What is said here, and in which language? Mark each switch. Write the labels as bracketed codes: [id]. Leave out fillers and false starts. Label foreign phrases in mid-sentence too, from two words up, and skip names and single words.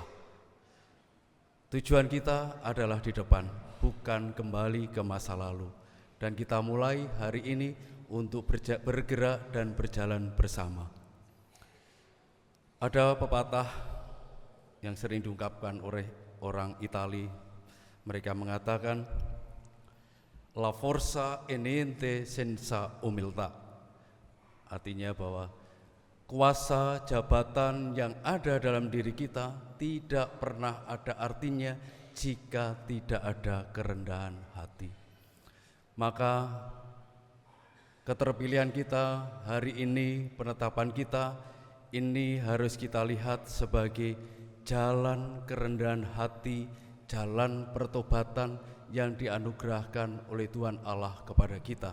[id] Tujuan kita adalah di depan, bukan kembali ke masa lalu. Dan kita mulai hari ini untuk bergerak dan berjalan bersama. Ada pepatah yang sering diungkapkan oleh orang Itali. Mereka mengatakan, [it] La forza è niente senza umiltà. [id] Artinya bahwa kuasa jabatan yang ada dalam diri kita tidak pernah ada artinya jika tidak ada kerendahan hati. Maka keterpilihan kita hari ini, penetapan kita ini harus kita lihat sebagai jalan kerendahan hati, jalan pertobatan yang dianugerahkan oleh Tuhan Allah kepada kita.